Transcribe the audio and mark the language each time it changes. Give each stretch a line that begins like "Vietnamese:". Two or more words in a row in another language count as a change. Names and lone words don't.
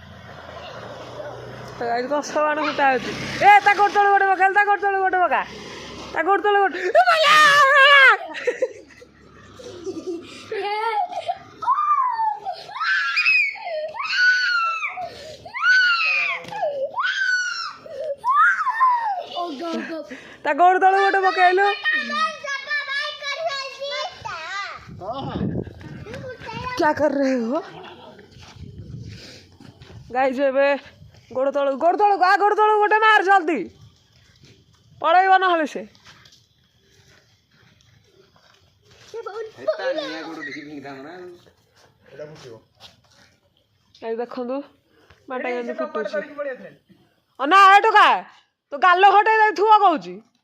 Odia: ଦଶ ବାଣ ଫୁଟା ହଉଛି ଏ ତା ଗୋଡ ତଳେ ଗୋଟେ ପକା ତା ଗୋଡ ତଳେ ଗୋଟେ ପକା ତା ଗୋଡ ତଳେ ଗୋଟେ ତା ଗୋଡ ତଳେ ଗୋଟେ ପକେଇଲୁ
Hindi: क्या कर रहे हो गाइज
Odia: ଏବେ ଗୋଡ ତଳ ଗୋଟେ ମାର ଜଲ୍ଦି ପଳେଇବ ନହେଲେ ସେ ଏଇ ଦେଖନ୍ତୁ ବାଟା କେମିତି ଫୁଟୁଛି ନା ଏଠୁ କା ତୁ ଗାଲ ଘଟେଇ ଦେଇଥିବ କହୁଛି